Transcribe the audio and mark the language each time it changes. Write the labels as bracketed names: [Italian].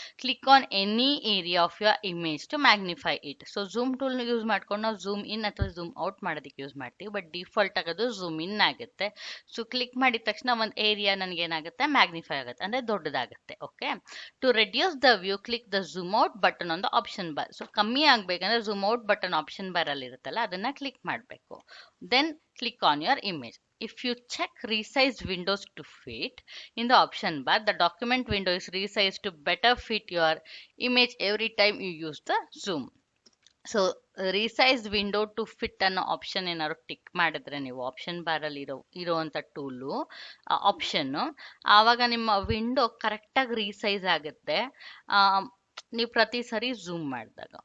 [English] Click on any area of your image to magnify it. [Kannada] So zoom tool use ಮಾಡ್ಕೊಂಡು ನಾವು zoom in ಅಥವಾ zoom out ಮಾಡೋದಕ್ಕೆ use ಮಾಡ್ತೀವಿ, but default ಆಗೋದು zoom in ಆಗುತ್ತೆ. So click ಮಾಡಿದ ತಕ್ಷಣ ಒಂದು ಏರಿಯಾ ನನಗೆ ಏನಾಗುತ್ತೆ, ಮ್ಯಾಗ್ನಿಫೈ ಆಗುತ್ತೆ, ಅಂದ್ರೆ ದೊಡ್ಡದಾಗುತ್ತೆ. [English] Okay, to reduce the view click the zoom out button on the option bar. [Kannada] So ಕಮ್ಮಿ ಆಗ್ಬೇಕಂದ್ರೆ zoom out button option bar ಅಲ್ಲಿ ಇರುತ್ತಲ್ಲ, ಅದನ್ನ ಕ್ಲಿಕ್ ಮಾಡಬೇಕು. [English] Then click on your image. If you check resize windows to fit in the option bar, the document window is resized to better fit your image every time you use the zoom. [Kannada] So ರಿಸೈಸ್ window to fit ಅನ್ನೋ option ಏನಾದ್ರು tick ಮಾಡಿದ್ರೆ ನೀವು option bar ಅಲ್ಲಿ ಇರುವಂತ tool option, ಆವಾಗ ನಿಮ್ಮ window ಕರೆಕ್ಟಾಗಿ resize ಆಗುತ್ತೆ ನೀವು ಪ್ರತಿ ಸರಿ ಝೂಮ್ ಮಾಡಿದಾಗ.